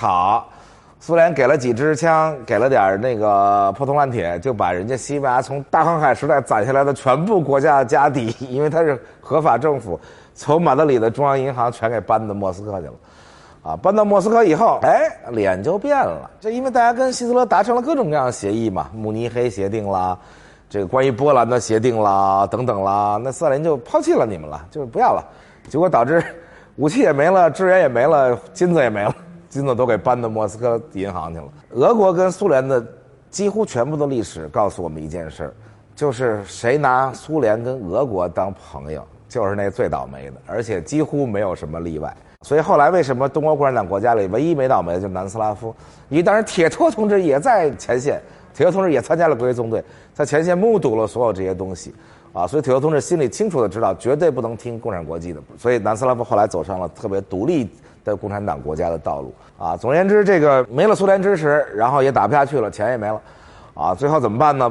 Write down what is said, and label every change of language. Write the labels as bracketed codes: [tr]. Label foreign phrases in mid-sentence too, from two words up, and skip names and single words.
[zh] 好，蘇聯給了幾支槍，給了點那個破銅爛鐵，就把人家西班牙從大航海時代攢下來的全部國家家底，因為它是合法政府，從馬德里的中央銀行全給搬到莫斯科去了搬到莫斯科以後，臉就變了。這因為大家跟希特勒達成了各種各樣的協議嘛，慕尼黑協定啦，這個關於波蘭的協定啦，等等啦，那斯大林就拋棄了你們了，就是不要了。結果導致武器也沒了，支援也沒了，金子也沒了，金子都給搬到莫斯科銀行去了。俄國跟蘇聯的幾乎全部的歷史告訴我們一件事，就是誰拿蘇聯跟俄國當朋友，就是那最倒霉的，而且幾乎沒有什麼例外。所以後來為什麼東歐共產黨國家裡唯一沒倒霉的就是南斯拉夫？因為當然鐵托同志也在前線，鐵托同志也參加了國際縱隊，在前線目睹了所有這些東西所以鐵托同志心裡清楚的知道絕對不能聽共產國際的，所以南斯拉夫後來走上了特別獨立的共產黨國家的道路總而言之，這個沒了蘇聯支持，然後也打不下去了，錢也沒了最後怎麼辦呢？